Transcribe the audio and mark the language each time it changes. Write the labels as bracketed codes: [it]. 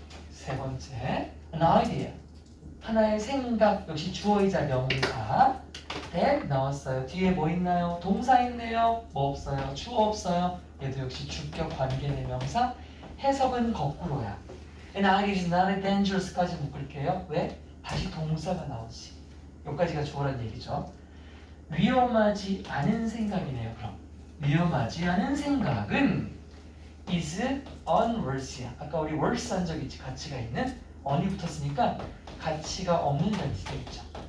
[ko] 세 번째, an idea. 하나의 생각, 역시 주어이자 명사. that 나왔어요. 뒤에 뭐 있나요? 동사 있네요. 뭐 없어요? 주어 없어요. 얘도 역시 주격 관계 대명사. 해석은 거꾸로야. [en] An idea is not dangerous까지 [ko] 묶을게요. 왜? 다시 동사가 나오지. 여기까지가 주어란 얘기죠. 위험하지 않은 생각이네요. 그럼 위험하지 않은 생각은 [en] is unworthy. [ko] 아까 우리 worth 한 적 있지. 가치가 있는 on이 붙었으니까 가치가 없는다는 뜻이죠.